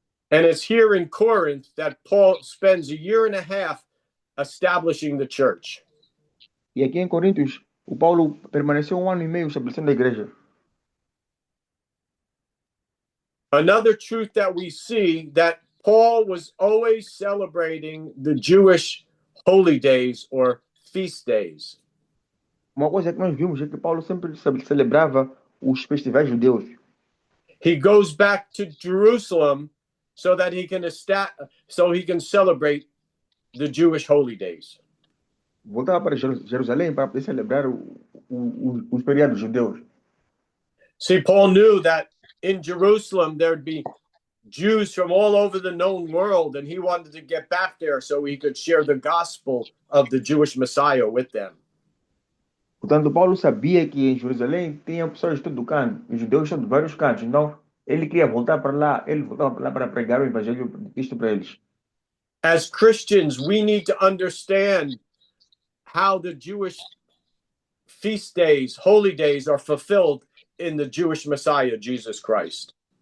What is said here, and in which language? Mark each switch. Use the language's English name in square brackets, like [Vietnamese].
[English] And it's here in Corinth that Paul spends a year and a half establishing the church. [Portuguese] E aqui em Coríntios, o Paulo permaneceu 1 ano e meio estabelecendo a igreja. [English] Another truth that we see that Paul was always celebrating the Jewish holy days or feast days. [Portuguese] Uma coisa que nós vimos é que Paulo sempre celebrava os festivais judeus. [English] He goes back to Jerusalem so that he can celebrate the Jewish holy days. [Portuguese] Voltava para Jerusalém para poder celebrar os feriados judeus. [English] See, Paul knew that in Jerusalem there'd be Jews from all over the known world, and he wanted to get back there so he could share the gospel of the Jewish Messiah with them. [Portuguese] Portanto, Paulo sabia que em Jerusalém tinha pessoas de todo canto, os judeus são de vários cantos. Então, ele queria voltar para lá, para pregar o evangelho de Cristo para eles. [English] As Christians, we need to understand how the Jewish feast days, holy days, are fulfilled in the Jewish Messiah, Jesus Christ.